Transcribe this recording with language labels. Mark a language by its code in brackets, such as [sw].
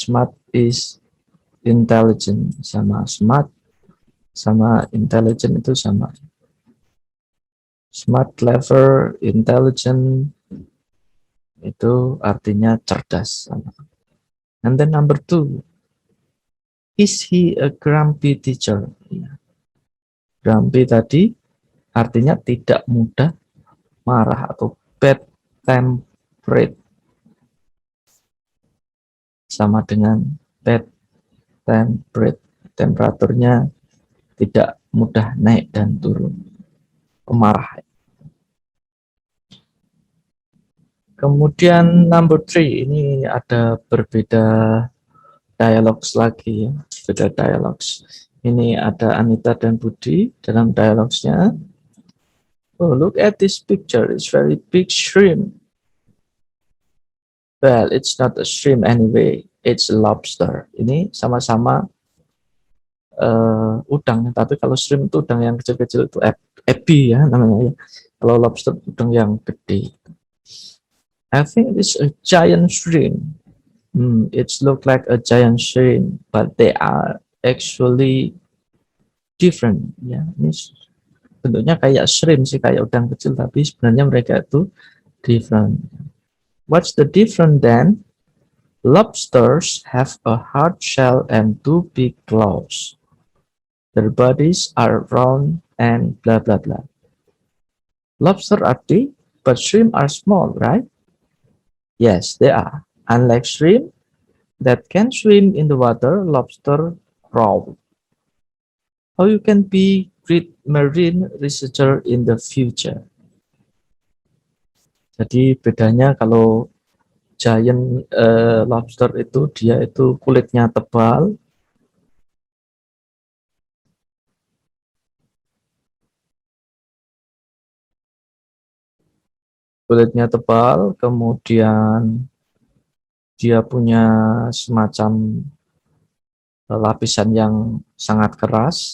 [en] Smart is intelligent. [id] Sama smart sama intelligent itu sama. Smart, clever, intelligent itu artinya cerdas. [en] And then number 2, is he a grumpy teacher? Ya. [id] Grumpy tadi artinya tidak mudah marah atau [en] bad temperate, [id] sama dengan bad temperate, temperaturnya tidak mudah naik dan turun, pemarah. Kemudian number 3, ini ada berbeda dialogs lagi ya, beda dialogs. Ini ada Anita dan Budi dalam dialogsnya. [en] Oh, look at this picture, it's very big shrimp. Well, it's not a shrimp anyway, it's a lobster. [id] Ini sama-sama udang, tapi kalau shrimp itu udang yang kecil-kecil itu ebi ya namanya ya. Kalau lobster udang yang gede. [en] I think it's a giant shrimp. It's look like a giant shrimp, but they are actually different. [id] Ya, ini bentuknya kayak shrimp sih, kayak udang kecil, tapi sebenarnya mereka itu different. [en] What's the difference then? Lobsters have a hard shell and two big claws. Their bodies are round and blah blah blah. Lobster are big, but shrimp are small, right? Yes, they are. Unlike shrimp that can swim in the water, lobster crawl. How you can be great marine researcher in the future? [id] Jadi bedanya kalau giant lobster itu dia itu kulitnya tebal, kemudian dia punya semacam lapisan yang sangat keras.